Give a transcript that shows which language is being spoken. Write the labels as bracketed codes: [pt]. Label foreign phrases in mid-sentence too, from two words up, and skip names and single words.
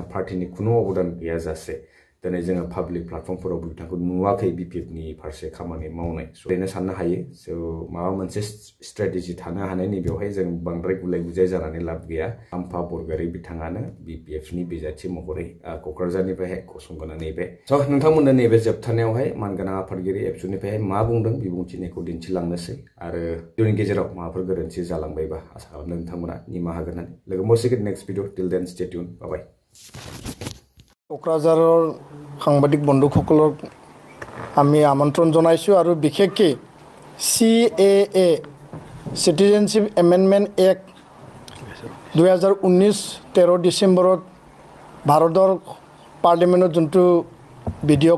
[brx] पार्टीनि खुनु अबदान गैयाजासे दिनै जोङो [en] public platformफोराव [brx] बिथांखौ नुवाखै बिपिएफनि फारसे खामानि मावनाय ओरैनो साननो हायो स' माबा मोनसे स्ट्रेटेजि थानो हानायनि बेवहाय जों बांद्राय गुलाय गुजाय जानानै लाब गैया काम्पा बरगयारि बिथाङानो बिपिएफनि बिजाथि महरै क'क्राझारनिफ्रायहाय गसंगोना नैबे स' नोंथांमोननो नैबे जोबथानायावहाय मानगोनां आफादगिरि एबसुनिफ्रायहाय मा बुंदों बिबुंथिनायखौ दिन्थिलांनोसै आरो जोंनि गेजेराव माबाफोर गोरोन्थि जालांबायबा आसा खालामो नोंथांमोना निमाहा होगोन होननानै लोगो मोनसिगोन [en] next video till then stay tune bye [as] কোকৰাঝাৰৰ সাংবাদিক বন্ধুসকলক আমি আমন্ত্ৰণ জনাইছোঁ আৰু বিশেষকৈ CAA [en] Citizenship Amendment Act [as] 2019 13 ডিচেম্বৰত ভাৰতৰ পাৰ্লিমেণ্টত যোনটো বিধেয়ক